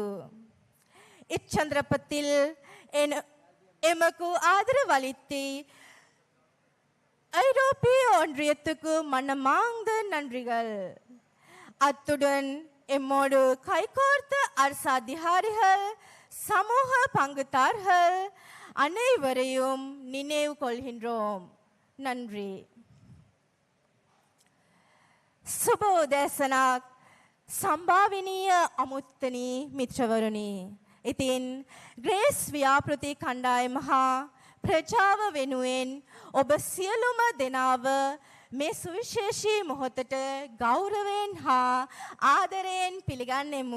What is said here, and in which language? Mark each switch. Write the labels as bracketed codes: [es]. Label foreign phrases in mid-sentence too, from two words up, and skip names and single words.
[ta] இச்சந்தர்ப்பத்தில் எமக்கு ஆதரவளித்து ஐரோப்பிய ஒன்றியத்துக்கு மனமார்ந்த நன்றிகள். அத்துடன் எம்மோடு கைகோர்த்த அரசு அதிகாரிகள், சமூக பங்குதாரர்கள் அனைவரையும் நினைவு கொள்கின்றோம். நன்றி. [si] සුබ උදෑසනක් සම්භාවනීය අමුත්තනී මිත්‍රවරුනි. ඉතින් ග්‍රේස් ව්‍යාපෘති කණ්ඩායම හා ප්‍රජාව වෙනුවෙන් ඔබ සියලුම දෙනාව මේ සුවිශේෂී මොහොතට ගෞරවයෙන් හා ආදරයෙන් පිළිගන්නෙමු.